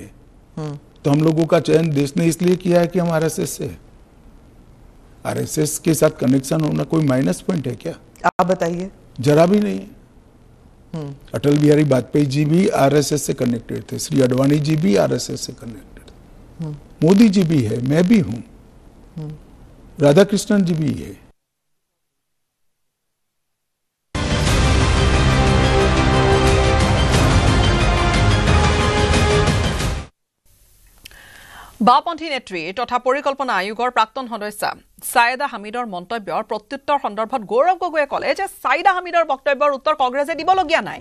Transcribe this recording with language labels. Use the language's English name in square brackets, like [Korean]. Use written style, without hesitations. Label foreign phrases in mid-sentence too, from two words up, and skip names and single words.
[Hindi] तो हम लोगों का चयन देश ने इसलिए किया है कि हम आरएसएस से, आरएसएस के साथ कनेक्शन होना कोई [English] minus point [Hindi] है क्या? आप बताइए। जरा भी नहीं है। अटल बिहारी वाजपेयी जी भी आरएसएस से कनेक्टेड थे, श्री अडवाणी जी भी आरएसएस से कनेक्टेड थे, मोदी जी भी है, मैं भी हूं, राधाकृष्णन जी भी है। [Assamese] বাওপন্থী নেত্ৰী তথা পৰিকল্পনা আয়োগৰ প্ৰাক্তন সদস্য ছায়েদা হামিদৰ মন্তব্যৰ প্ৰত্যুত্তৰ সন্দৰ্ভত গৌৰৱ গগৈয়ে ক'লে যে ছায়েদা হামিদৰ বক্তব্যৰ উত্তৰ কংগ্ৰেছে দিবলগীয়া নাই।